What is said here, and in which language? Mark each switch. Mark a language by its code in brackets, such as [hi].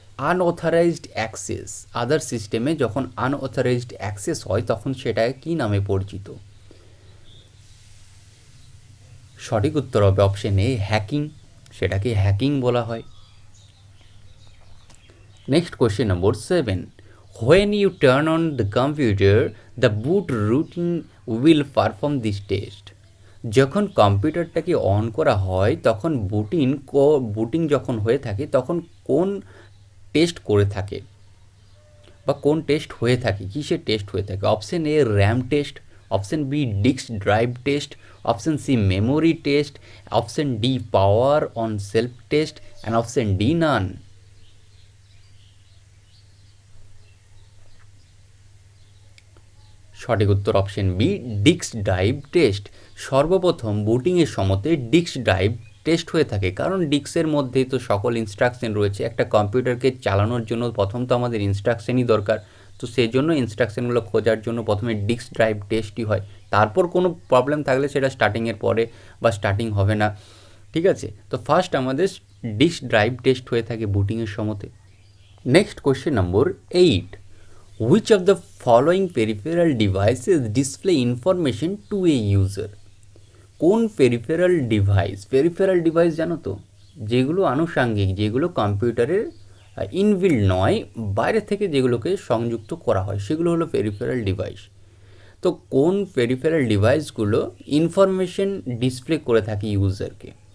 [bn] Unauthorised access আদার সিস্টেমে যখন unauthorised access হয় তখন সেটা কি নামে পরিচিত? সঠিক উত্তর হবে অপশন এ হ্যাকিং, সেটাকে হ্যাকিং বলা হয়। [en] Next question number 7. When you turn on the computer, the boot routine will perform this test. [bn] যখন কম্পিউটারটাকে অন করা হয় তখন বুটিং যখন হয়ে থাকে তখন কোন টেস্ট করে থাকে বা কোন টেস্ট হয়ে থাকে, কিসের টেস্ট হয়ে থাকে? [en] Option A RAM test, option B disk drive test, option C memory test, option D power on self test and option D none. [bn] সঠিক উত্তর option B disk drive test. সর্বপ্রথম বুটিংয়ের সময়তে ডিস্ক ড্রাইভ টেস্ট হয়ে থাকে, কারণ ডিস্কের মধ্যেই তো সকল ইনস্ট্রাকশন রয়েছে। একটা কম্পিউটারকে চালানোর জন্য প্রথম তো আমাদের ইনস্ট্রাকশনই দরকার, তো সেই জন্য ইনস্ট্রাকশনগুলো খোঁজার জন্য প্রথমে ডিস্ক ড্রাইভ টেস্টই হয়। তারপর কোনো প্রবলেম থাকলে সেটা স্টার্টিংয়ের পরে বা স্টার্টিং হবে না, ঠিক আছে? তো ফার্স্ট আমাদের ডিস্ক ড্রাইভ টেস্ট হয়ে থাকে বুটিংয়ের সময়তে। [en] Next question number 8. Which of the following peripheral devices display information to a user? [bn] কোন পেরিফেরাল ডিভাইস জানো তো? যেগুলো আনুষাঙ্গিক, যেগুলো কম্পিউটারের ইনবিল্ড নয়, বাইরে থেকে যেগুলোকে সংযুক্ত করা হয় সেগুলো হলো পেরিফেরাল ডিভাইস। তো কোন পেরিফেরাল ডিভাইসগুলো ইনফরমেশন ডিসপ্লে করে থাকে ইউজারকে?